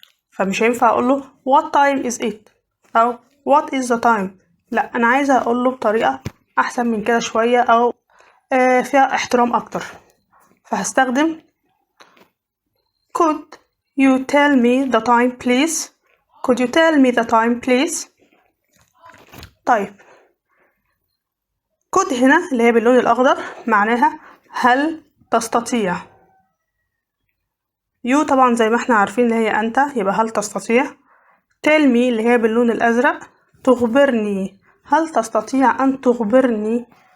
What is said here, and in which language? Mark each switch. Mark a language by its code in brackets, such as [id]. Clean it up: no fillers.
[ar] فمش هينفع أقوله [en] what time is it [ar] أو [en] what is the time، [ar] لأ أنا عايزة أقوله بطريقة أحسن من كده شوية أو فيها احترام أكتر، فهستخدم [en] could you tell me the time please. could you tell me the time please. [ar] طيب could هنا اللي هي باللون الأخضر معناها هل تستطيع. you طبعا زي ما احنا عارفين اللي هي أنت، يبقى هل تستطيع. [en] tell me [ar] اللي هي باللون الأزرق تخبرني، هل تستطيع أن تخبرني.